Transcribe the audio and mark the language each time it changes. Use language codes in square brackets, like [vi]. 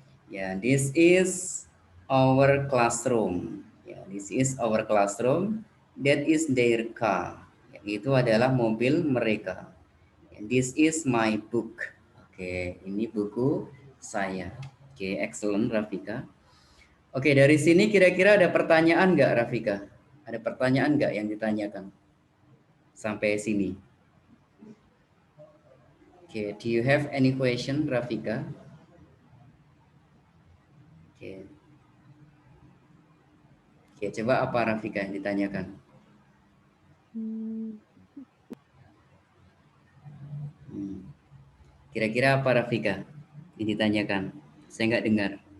[en] Yeah, this is our classroom. Yeah, this is our classroom. That is their car. [id] Ya, itu adalah mobil mereka. [en] And this is my book. [id] Oke, ini buku saya. Oke, excellent Rafika. Oke, dari sini kira-kira ada pertanyaan nggak Rafika? Ada pertanyaan nggak yang ditanyakan sampai sini? [en] Oke, do you have any question Rafika? Oke. [id] Oke, coba apa Rafika yang ditanyakan? Hmm, Hmm. Kira-kira apa Rafika yang ditanyakan? Saya nggak dengar.